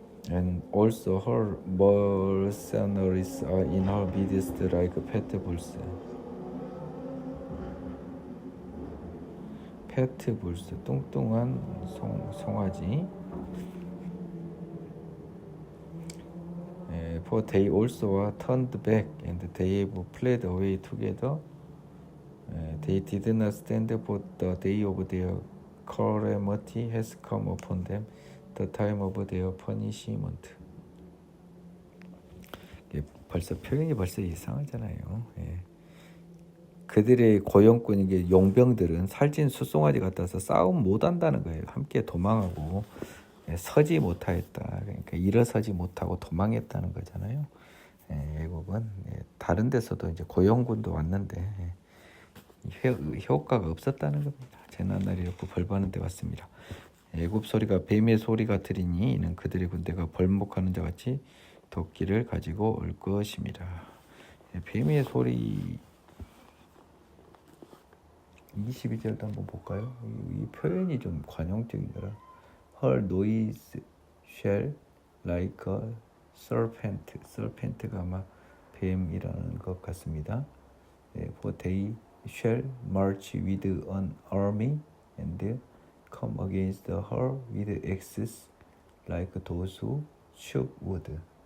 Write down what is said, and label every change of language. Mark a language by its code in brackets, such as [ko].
[en] And also her mercenaries are in her midst like pet bulls. [ko] 페트 불스 뚱뚱한 송아지. [en] For they also are turned back and they have fled away together. They did not stand for the day of their calamity has come upon them, the time of their punishment. [ko] 벌써 표현이 벌써 이상하잖아요. 그들의 고용꾼인 게 용병들은 살찐 숫송아지 같아서 싸움 못한다는 거예요. 함께 도망하고 서지 못하였다. 그러니까 일어서지 못하고 도망했다는 거잖아요. 애굽은 다른 데서도 이제 고용군도 왔는데 효과가 없었다는 겁니다. 재난날이었고 벌받는 데 왔습니다. 애굽 소리가 뱀의 소리 같으리니 이는 그들의 군대가 벌목하는 자 같이 도끼를 가지고 올 것입니다. 뱀의 소리 22절도 한번 볼까요? 이 표현이 좀 관용적이더라. [en] Her noise shall like a serpent. [ko] serpent가 아마 뱀이라는 것 같습니다. [en] For they shall march with an army and come against her with axes like those who shook wood.